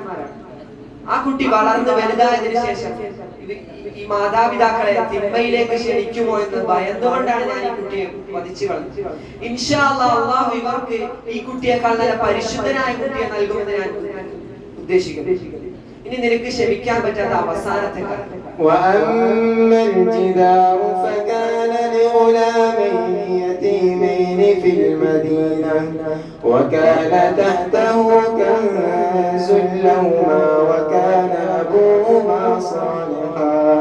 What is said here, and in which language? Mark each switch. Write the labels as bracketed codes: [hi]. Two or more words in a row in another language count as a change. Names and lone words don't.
[ml] ആ കുട്ടി വളർന്ന് വലുതായതിനു ശേഷം ഈ മാതാപിതാക്കളെ തിന്മയിലേക്ക് ക്ഷണിക്കുമോ എന്ന് ഭയന്നുകൊണ്ടാണ് ഞാൻ ഈ കുട്ടിയെ വധിച്ചു കളഞ്ഞത്. [ar] إن شاء الله [ml] അല്ലാഹു ഇവർക്ക് ഈ കുട്ടിയേക്കാൾ നല്ല പരിശുദ്ധനായ കുട്ടിയെ നൽകുമെന്ന് ഞാൻ ഉദ്ദേശിക്കുന്നു. ഇനി നിനക്ക് ക്ഷമിക്കാൻ പറ്റാത്ത അവസാനത്തെ കാര്യം, [ar] وأما الجدار فكان لغلامين يتيمين في المدينة وكان تحته كنز لهما وكان أبوهما صالحا